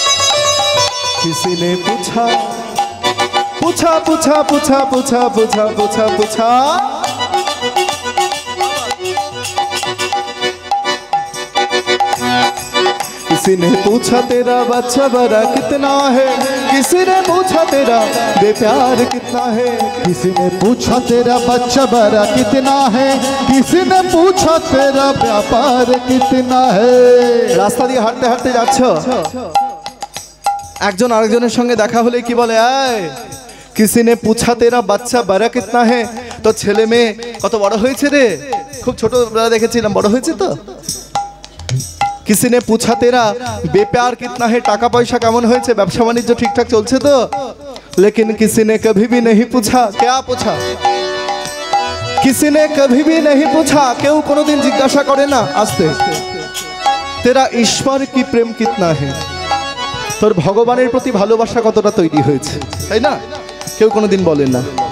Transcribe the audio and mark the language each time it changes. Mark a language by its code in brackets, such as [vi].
[hi] किसी ने पूछा पूछा पूछा पूछा पूछा पूछा पूछा पूछा, किसी ने पूछा तेरा बच्चा बड़ा कितना है, किसी ने पूछा तेरा बेप्यार कितना है, किसी ने पूछा तेरा बच्चा बड़ा कितना है, किसी ने पूछा तेरा व्यापार कितना है। [bn] রাস্তা দিয়ে হাঁটতে হাঁটতে যাচ্ছ, একজন আরেকজনের সঙ্গে দেখা হলে কি বলে, এই [hi] किसी ने पूछा तेरा बच्चा बड़ा कितना है, [bn] তো ছেলে মেয়ে কত বড় হয়েছে রে, খুব ছোটবেলা দেখেছিলাম, বড় হয়েছে তো। [hi] किसी ने पूछा तेरा बेप्यार कितना है, [bn] টাকা পয়সা কেমন হয়েছে, ব্যবসা বাণিজ্য ঠিকঠাক চলছে তো। [hi] लेकिन किसी ने कभी भी नहीं पूछा, क्या पूछा, किसी ने कभी भी नहीं पूछा, [bn] কেউ কোনোদিন জিজ্ঞাসা করে না, আস্তে, [hi] तेरा ईश्वर की प्रेम कितना है, [bn] তোর ভগবানের প্রতি ভালোবাসা কতটা তৈরি হয়েছে, তাই না, কেউ কোনোদিন বলেন না।